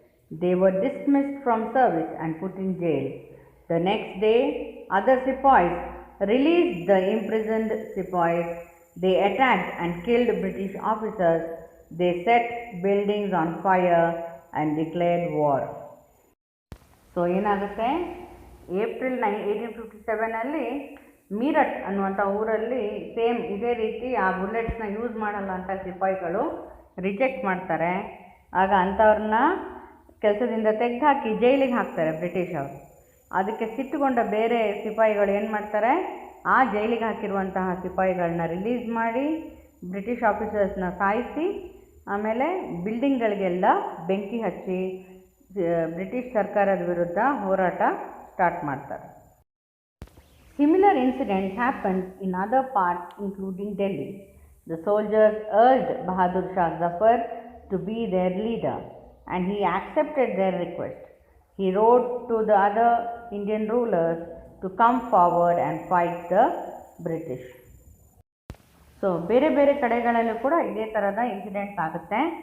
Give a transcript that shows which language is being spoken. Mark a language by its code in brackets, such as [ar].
[en] They were dismissed from service and put in jail. The next day, other sepoys released the imprisoned sepoys. They attacked and killed British officers. They set buildings on fire and declared war. [kn] So ಏನಾಗುತ್ತೆ, April 1857 Meerut ಅನ್ನುವಂಥ ಊರಲ್ಲಿ same ಇದೇ ರೀತಿ ಆ ಬುಲೆಟ್ಸ್ನ use ಮಾಡಲ್ಲ ಅಂತ ಸಿಪಾಯಿಗಳು reject ಮಾಡ್ತಾರೆ. ಆಗ ಅಂಥವ್ರನ್ನ ಕೆಲಸದಿಂದ ತೆಗೆದುಹಾಕಿ ಜೈಲಿಗೆ ಹಾಕ್ತಾರೆ ಬ್ರಿಟಿಷ್ ಅವರು. ಅದಕ್ಕೆ ಸಿಟ್ಟುಗೊಂಡ ಬೇರೆ ಸಿಪಾಯಿಗಳು ಏನು ಮಾಡ್ತಾರೆ, ಆ ಜೈಲಿಗೆ ಹಾಕಿರುವಂತಹ ಸಿಪಾಯಿಗಳನ್ನ ರಿಲೀಸ್ ಮಾಡಿ ಬ್ರಿಟಿಷ್ ಆಫೀಸರ್ಸ್ನ ಸಾಯಿಸಿ ಆಮೇಲೆ ಬಿಲ್ಡಿಂಗ್ಗಳಿಗೆಲ್ಲ ಬೆಂಕಿ ಹಚ್ಚಿ ಬ್ರಿಟಿಷ್ ಸರ್ಕಾರದ ವಿರುದ್ಧ ಹೋರಾಟ ಸ್ಟಾರ್ಟ್ ಮಾಡ್ತಾರೆ. [en] Similar incidents happened in other parts including Delhi. The soldiers urged Bahadur Shah Zafar to be their leader and he accepted their request. He wrote to the other Indian rulers to come forward and fight the British. [kn] So ಬೇರೆ ಬೇರೆ ಕಡೆಗಳಲ್ಲೂ ಕೂಡ ಇದೇ ಥರದ incidents ಆಗುತ್ತೆ.